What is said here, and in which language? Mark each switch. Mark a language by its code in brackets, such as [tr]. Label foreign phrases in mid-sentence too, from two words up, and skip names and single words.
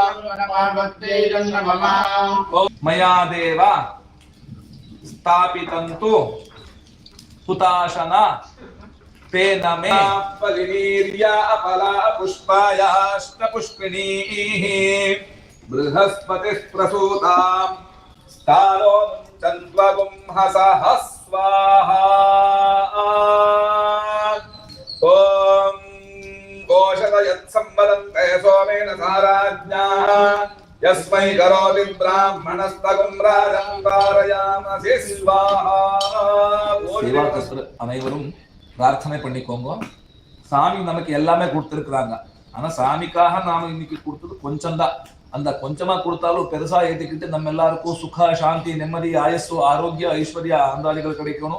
[sa] मया देव स्थापितन्तु हुताशना तेन मे फलिनीर्या अपला पुष्पायाश्च पुष्पिणीः बृहस्पतिः प्रसूतां स्थानो चन्द्वगुंहसः स्वाहा। ॐ ओषधयत्सम्वदन्ते सोमेन साराज्ञाः यस्मै करोति ब्राह्मणस्तगुं राजं वारयामसि स्वाहा। [ta] சேவாக்கஸ்தர் அனைவரும் பிரார்த்தனை பண்ணிக்கோங்க. சாமி நமக்கு எல்லாமே கொடுத்துருக்குறாங்க. ஆனா சாமிக்காக நாம இன்னைக்கு கொடுத்தது கொஞ்சம் தான். அந்த கொஞ்சமா கொடுத்தாலும் பெருசா ஏற்றிக்கிட்டு நம்ம எல்லாருக்கும் சுக சாந்தி நிம்மதி ஆயசு ஆரோக்கிய ஐஸ்வர்யா ஆந்தாதிகள் கிடைக்கணும்.